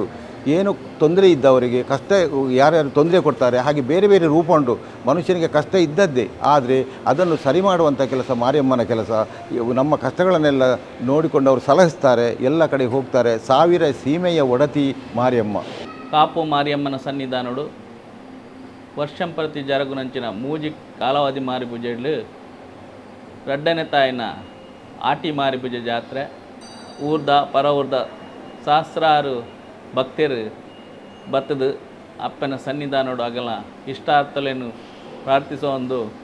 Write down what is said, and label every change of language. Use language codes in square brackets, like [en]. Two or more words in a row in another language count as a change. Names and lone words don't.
[kn] ಏನು ತೊಂದರೆ ಇದ್ದವರಿಗೆ ಕಷ್ಟ ಯಾರ್ಯಾರು ತೊಂದರೆ ಕೊಡ್ತಾರೆ, ಹಾಗೆ ಬೇರೆ ಬೇರೆ ರೂಪ ಉಂಟು. ಮನುಷ್ಯನಿಗೆ ಕಷ್ಟ ಇದ್ದದ್ದೇ, ಆದರೆ ಅದನ್ನು ಸರಿ ಮಾಡುವಂಥ ಕೆಲಸ ಮಾರಿಯಮ್ಮನ ಕೆಲಸ. ನಮ್ಮ ಕಷ್ಟಗಳನ್ನೆಲ್ಲ ನೋಡಿಕೊಂಡು ಅವರು ಸಲಹಿಸ್ತಾರೆ, ಎಲ್ಲ ಕಡೆ ಹೋಗ್ತಾರೆ. 1000 ಸೀಮೆಯ ಒಡತಿ ಮಾರಿಯಮ್ಮ. [tcy] ಕಾಪು ಮಾರಿಯಮ್ಮನ ಸನ್ನಿಧಾನಡು ವರ್ಷಂ ಪ್ರತಿ ಜರಗುನಂಚಿನ ಮೂಜಿ ಕಾಲಾವಧಿ ಮಾರಿಪೂಜೆಗಳು 2ನೇ ತಾಯಿನ ಆಟಿ ಮಾರಿಪೂಜೆ ಜಾತ್ರೆ ಊರ್ದ ಪರ ಊರ್ದ ಸಹಸ್ರಾರು ಭಕ್ತರು ಬತ್ತದು ಅಪ್ಪನ ಸನ್ನಿಧಾನೋಡು ಅಗಲ ಇಷ್ಟಾರ್ಥಲೇನು ಪ್ರಾರ್ಥಿಸೋ ಒಂದು